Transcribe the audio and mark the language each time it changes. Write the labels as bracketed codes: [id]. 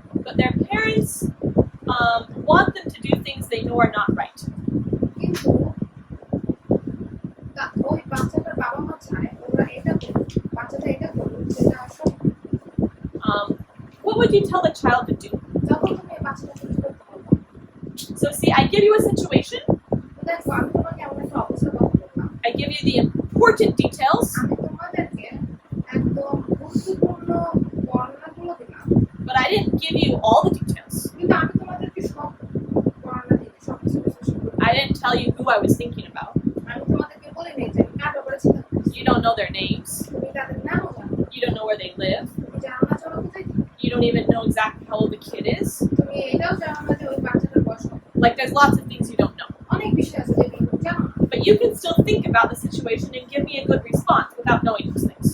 [en] but their parents want them to do things they know are not right. [bn] কিন্তু ওই বাচ্চাটার বাবা মা চায় ওরা এটা করুক, বাচ্চাটা এটা করুক যেটা আসলে [en] What would you tell the child to do? [bn] যখন তুমি এই বাচ্চাটাকে কি করতে বলবো। [en] So see, I give you a situation, [bn] দেখো আমি তোমাকে এমন একটা অবস্থা কথা বললাম, [en] I give you the important details, [bn] আমি তোমাদেরকে একদম গুরুত্বপূর্ণ বর্ণনাগুলো দিলাম, [en] but I didn't give you all the details. [bn] কিন্তু আমি তোমাদেরকে সব বর্ণনা দিই, সব কিছু বিশ্লেষণ করি। [en] I didn't tell you who I was thinking about. [bn] আমি তোমাদেরকে বলি নাই যে আমি কার ব্যাপারে চিন্তা করছি, [en] You don't know their names. [bn] তুমি তাদের নামও জানো না, [en] You don't know where they live. [bn] তুমি জানো না যে ওরা কোথায় থাকে, [en] You don't even know exactly how old the kid is. [bn] তুমি এটাও জানো না যে ওই বাচ্চাটার বয়স কত। [en] Like there's lots of things you don't know. [bn] অনেক বিষয় আছে যেগুলো তুমি জানো না, [en] But you can still think about the situation and give me a good response without knowing those things.